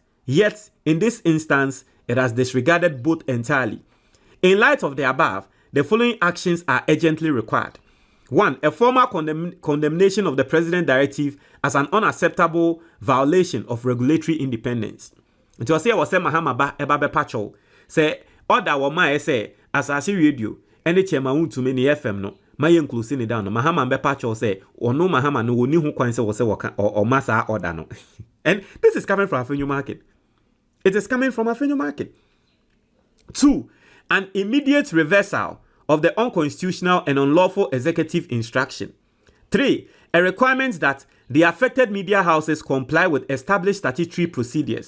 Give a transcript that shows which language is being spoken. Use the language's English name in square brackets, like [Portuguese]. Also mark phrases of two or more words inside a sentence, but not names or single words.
[English] Yet, in this instance, it has disregarded both entirely. In light of the above, the following actions are urgently required. 1. A formal condemnation of the President Directive as an unacceptable violation of regulatory independence. [Akan] Nti o say Mahama ba eba be pacho. Say order wo ma say Asaase radio ene chema Wontumi FM no ma ye close ni down no Mahama be pacho say ono Mahama no woni ho kwan say wo say o masa order no. [English] And this is coming from Afenyo Marking. It is coming from Afenyo Marking. 2. An immediate reversal of the unconstitutional and unlawful executive instruction. 3. A requirement that the affected media houses comply with established statutory procedures.